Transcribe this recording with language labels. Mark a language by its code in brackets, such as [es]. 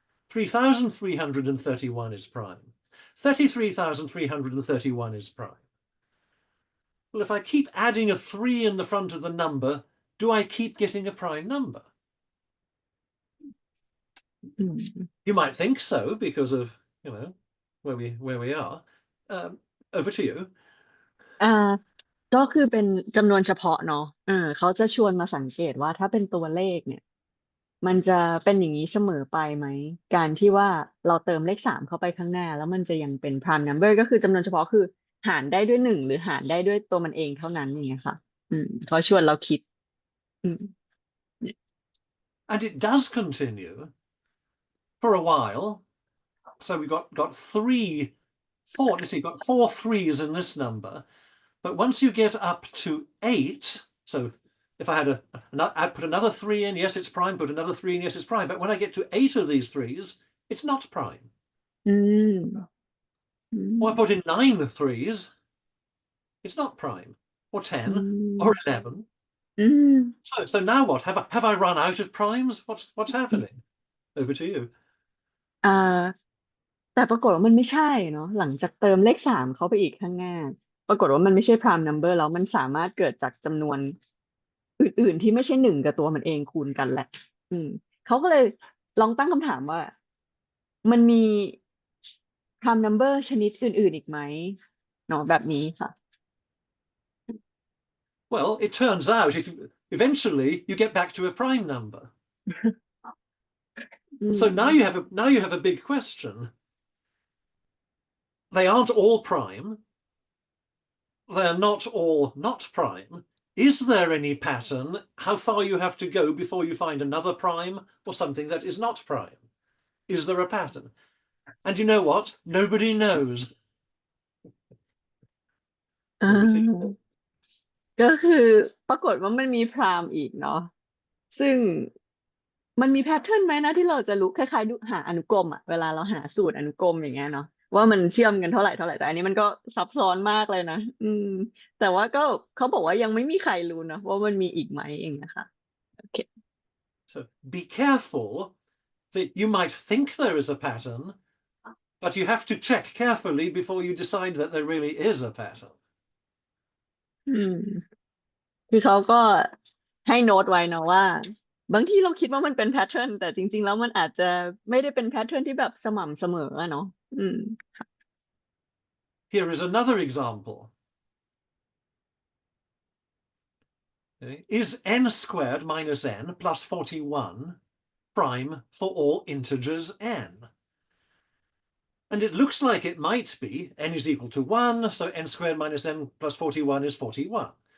[en] 3,331 is prime. 33,331 is prime. Well, if I keep adding a 3 in the front of the number, do I keep getting a prime number? อืม You might think so because of, where we are. Over to you. [th] อ่าก็คือเป็นจำนวนเฉพาะเนาะเขาจะชวนมาสังเกตว่าถ้าเป็นตัวเลขเนี่ยมันจะเป็นอย่างนี้เสมอไปไหมการที่ว่าเราเติมเลขสามเข้าไปข้างหน้าแล้วมันจะยังเป็น prime number ก็คือจำนวนเฉพาะคือหารได้ด้วยหนึ่งหรือหารได้ด้วยตัวมันเองเท่านั้นอย่างเงี้ยค่ะเขาชวนเราคิดอืม [en] And it does continue for a while. So we've got four. Let's see, got four threes in this number. But once you get up to 8, so if I had I'd put another 3 in, yes, it's prime, put another 3 in, yes, it's prime. But when I get to 8 of these threes, it's not prime. อืมอื Or I put ม in 9 threes, it's not prime. Or 10, or 11. อืม So now what? Have I run out of primes? What's happening? Over to you. [th] อ่าแต่ปรากฏว่ามันไม่ใช่เนาะหลังจากเติมเลขสามเข้าไปอีกข้างหน้าปรากฏว่ามันไม่ใช่ prime number แล้วมันสามารถเกิดจากจำนวนอื่นๆที่ไม่ใช่หนึ่งกับตัวมันเองคูณกันแหละเขาก็เลยลองตั้งคำถามว่ามันมี prime number ชนิดอื่นๆอีกไหมเนาะแบบนี้ค่ะ [en] Well, it turns out if eventually you get back to a prime number. อืม So now you have a big question. They aren't all prime. They're not all not prime. Is there any pattern how far you have to go before you find another prime or something that is not prime? Is there a pattern? And you know what? Nobody knows. อ่ Over to you. [th] าก็คือปรากฏว่ามันมีพราหมณ์อีกเนาะซึ่งมันมีแพทเทิร์นไหมนะที่เราจะรู้คล้ายๆดูหาอนุกรมอะเวลาเราหาสูตรอนุกรมอย่างเงี้ยเนาะว่ามันเชื่อมกันเท่าไหร่เท่าไหร่แต่อันนี้มันก็ซับซ้อนมากเลยนะแต่ว่าก็เขาบอกว่ายังไม่มีใครรู้นะว่ามันมีอีกไหมอย่างเงี้ยค่ะโอเค [en] So be careful that you might think there is a pattern, but you have to check carefully before you decide that there really is a pattern. [th] อืมคือเขาก็ให้โน้ตไว้เนาะว่าบางทีเราคิดว่ามันเป็นแพทเทิร์นแต่จริงๆแล้วมันอาจจะไม่ได้เป็นแพทเทิร์นที่แบบสม่ำเสมออะเนาะอืม [en] Here is another example. Okay. Is n squared minus n plus 41 prime for all integers n? And it looks like it might be n is equal to 1, so n squared minus n plus 41 is 41.